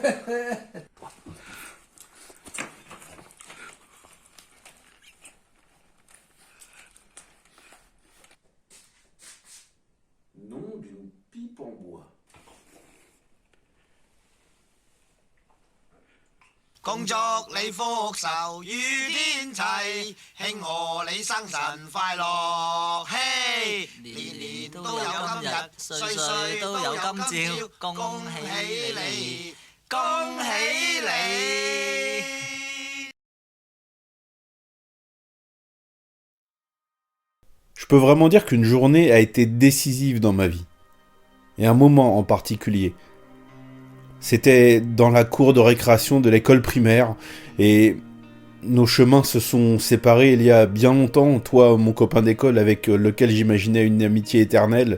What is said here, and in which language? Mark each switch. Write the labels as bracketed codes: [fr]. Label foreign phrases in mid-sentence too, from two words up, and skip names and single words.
[fr] Nom d'une pipe en bois. [yue] 恭祝你福壽與天齊，慶賀你生辰快樂，嘿，年年都有今日，歲歲都有今朝，恭喜你，恭喜你。 [fr] Je peux vraiment dire qu'une journée a été décisive dans ma vie. Et un moment en particulier. C'était dans la cour de récréation de l'école primaire, et nos chemins se sont séparés il y a bien longtemps, toi, mon copain d'école avec lequel j'imaginais une amitié éternelle.